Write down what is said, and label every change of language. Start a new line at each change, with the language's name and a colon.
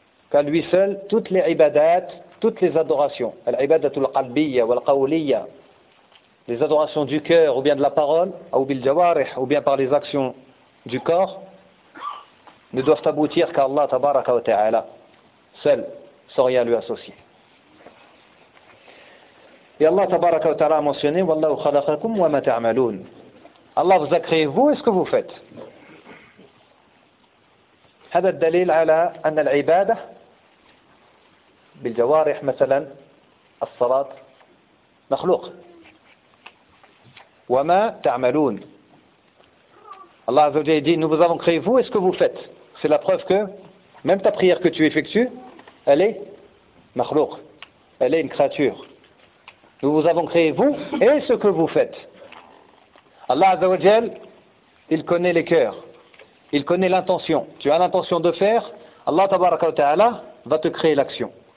French: Qu'à lui seul, toutes les ibadat, toutes les adorations,
Arabic: al-ibadatul qalbiyya wal qawliyya,
French: les adorations du cœur ou bien de la parole, ou bil jawarih, ou bien par les actions du corps, ne doivent aboutir qu'à Allah tabaraka wa ta'ala, seul, sans rien lui associer. Et Allah tabaraka wa ta'ala a mentionné,
Arabic: Wallahu khalaqakum wa ma ta'amaloun.
French: Allah vous a créé vous et ce que vous faites.
Arabic: هذا الدليل على أن العبادة بالجوارح مثلا الصلاة مخلوق وما تعملون الله عز وجل
French: dit nous vous avons créé vous et ce que vous faites. C'est la preuve que même ta prière que tu effectues, elle est مخلوق, elle est une créature. Nous vous avons créé vous et ce que vous faites. Allah عز وجل il connaît les cœurs. Il connaît l'intention. Tu as l'intention de faire, Allah tabaraka wa ta'ala va te créer l'action.